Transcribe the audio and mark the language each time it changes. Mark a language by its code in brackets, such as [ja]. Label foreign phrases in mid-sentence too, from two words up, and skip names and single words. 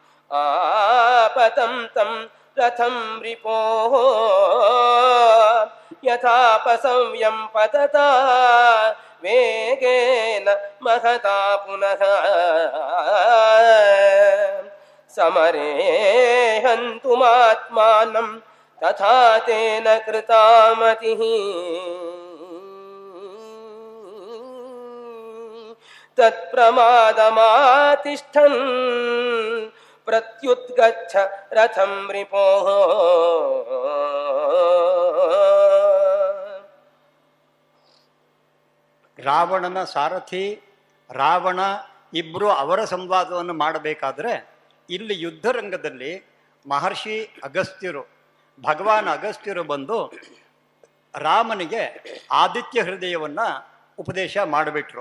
[sa] ಆಪತಂ ತಂ ರಥಂ ರಿಪೋಃ ಯಥಾಪಸವ್ಯಂ ಪತತಾ ವೇಗೇನ ಮಹತಾ ಪುನಃ ಸಮರೇ ಹಂತುಮಾತ್ಮಾನಂ ತಥಾ ತೇನ ಕೃತಾ ಮತಿಃ ತತ್ಪ್ರಮಾದಮಾತಿಷ್ಠನ್ ಪ್ರತ್ಯುದ್ಗಚ್ಛ ರಥಂ ರಿಪೋಃ. [kn] ರಾವಣನ ಸಾರಥಿ ರಾವಣ ಇಬ್ಬರು ಅವರ ಸಂವಾದವನ್ನು ಮಾಡಬೇಕಾದ್ರೆ ಇಲ್ಲಿ ಯುದ್ಧರಂಗದಲ್ಲಿ ಮಹರ್ಷಿ ಅಗಸ್ತ್ಯರು ಭಗವಾನ್ ಅಗಸ್ತ್ಯರು ಬಂದು ರಾಮನಿಗೆ ಆದಿತ್ಯ ಹೃದಯವನ್ನು ಉಪದೇಶ ಮಾಡಿಬಿಟ್ರು.